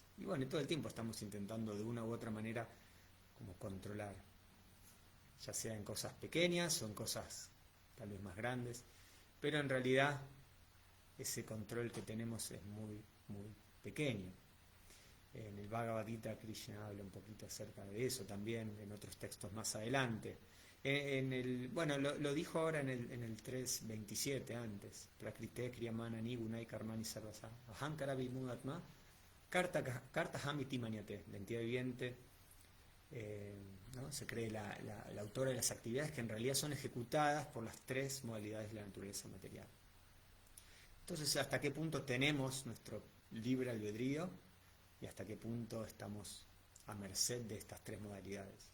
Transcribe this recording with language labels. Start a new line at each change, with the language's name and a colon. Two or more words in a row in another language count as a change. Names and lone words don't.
Spanish: Y bueno, todo el tiempo estamos intentando de una u otra manera como controlar, ya sea en cosas pequeñas o en cosas tal vez más grandes, pero en realidad ese control que tenemos es muy, muy pequeño. En el Bhagavad Gita Krishna habla un poquito acerca de eso también, en otros textos más adelante. Lo dijo ahora en el 3.27 antes.
Sanskrit: Prakrite kriyamana nigunai karmani sarvasa ahankara vimudatma karta hamiti maniate.
Spanish: La entidad viviente ¿no? Se cree la autora de las actividades que en realidad son ejecutadas por las 3 modalidades de la naturaleza material. Entonces, ¿hasta qué punto tenemos nuestro libre albedrío y hasta qué punto estamos a merced de estas 3 modalidades?